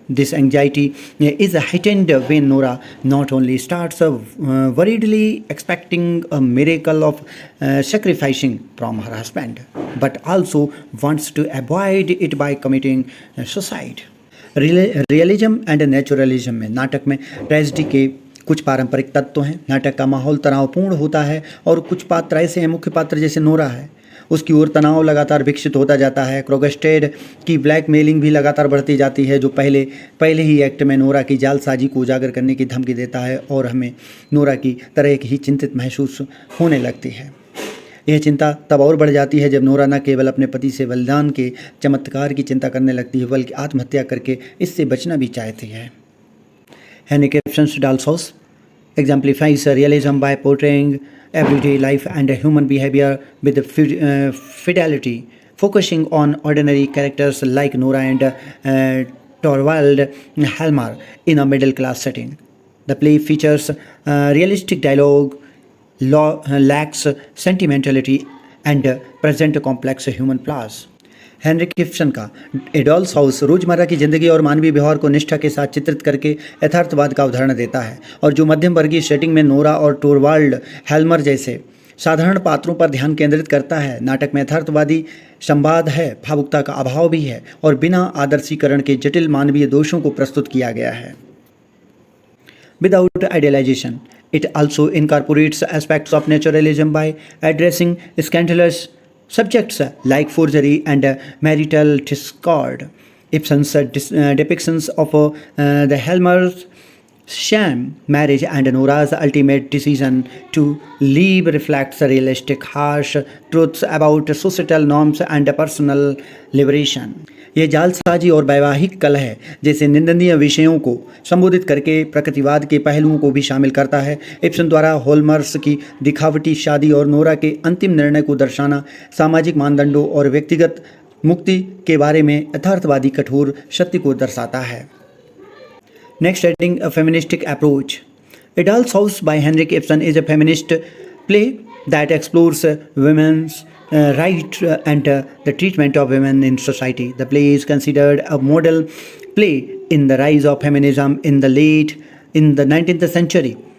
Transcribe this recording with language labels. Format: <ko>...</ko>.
<en>This anxiety is heightened when Nora not only starts worriedly expecting a miracle of sacrificing from her husband, but also wants to avoid it by committing suicide. Realism and naturalism</en> <hi>में नाटक में tragedy के कुछ पारंपरिक तत्व हैं। नाटक का माहौल तनावपूर्ण होता है और कुछ पात्र ऐसे हैं, मुख्य पात्र जैसे नोरा है, उसकी ओर तनाव लगातार विकसित होता जाता है। क्रोगस्टेड की ब्लैकमेलिंग भी लगातार बढ़ती जाती है, जो पहले ही एक्ट में नोरा की जालसाजी को उजागर करने की धमकी देता है और हमें नोरा की तरह ही चिंतित महसूस होने लगती है। यह चिंता तब और बढ़ जाती है जब नोरा न केवल अपने पति से बलिदान के चमत्कार की चिंता करने लगती है, बल्कि आत्महत्या करके इससे बचना भी चाहती है।</hi> <en>Henrik Ibsen's doll's house exemplifies realism by portraying everyday life and human behavior with fidelity, focusing on ordinary characters like Nora and Torvald Helmer in a middle-class setting. The play features realistic dialogue, lacks sentimentality, and present complex human flaws.</en> <hi>Heinrich Ibsen का ए dolls house रोज़मर्रा की ज़िंदगी और मानवीय व्यवहार को निष्ठा के साथ चित्रित करके यथार्थवाद का उदाहरण देता है, और जो मध्यम वर्गीय सेटिंग में नोरा और टोरवाल्ड हेल्मर जैसे साधारण पात्रों पर ध्यान केंद्रित करता है। नाटक में यथार्थवादी संवाद है, भावुकता का अभाव भी है और बिना आदर्शीकरण के जटिल मानवीय दोषों को प्रस्तुत किया गया है।</hi> <en>Without idealization, it also incorporates aspects of naturalism by addressing scandalous subjects like forgery and marital discord. Ibsen's depictions of the Helmer's sham marriage and Nora's ultimate decision to leave reflects realistic, harsh truths about societal norms and personal liberation.</en> <hi>यह जालसाजी और वैवाहिक कलह जैसे निंदनीय विषयों को संबोधित करके प्रकृतिवाद के पहलुओं को भी शामिल करता है। इब्सन द्वारा होल्मर्स की दिखावटी शादी और नोरा के अंतिम निर्णय को दर्शाना सामाजिक मानदंडों और व्यक्तिगत मुक्ति के बारे में यथार्थवादी कठोर सत्य को दर्शाता है।</hi> <en>Next heading, a feministic approach. A Doll's House by Henrik Ibsen is a feminist play that explores women's right and the treatment of women in society. The play is considered a model play in the rise of feminism in the 19th century.</en>